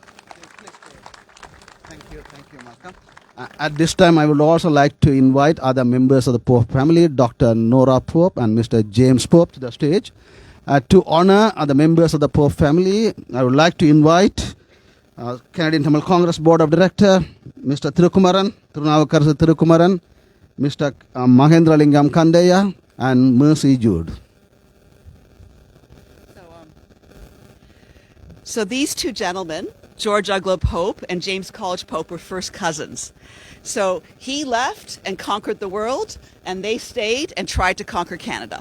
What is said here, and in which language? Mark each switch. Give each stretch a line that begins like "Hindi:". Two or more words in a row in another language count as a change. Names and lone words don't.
English: Thank you, Malcolm. At this time, I would also like to invite other members of the Pope family, Dr. Nora Pope and Mr. James Pope, to the stage. To honor the members of the Pope family, I would like to invite Canadian Tamil Congress Board of Director, Mr. Thirukumaran, Thirunavukarasu Thirukumaran, Mr. Mahendra Lingam Kandeya, and Mercy Jude. So these two gentlemen, George Uglow Pope and James College Pope, were first cousins. So he left and conquered the world, and they stayed and tried to conquer Canada.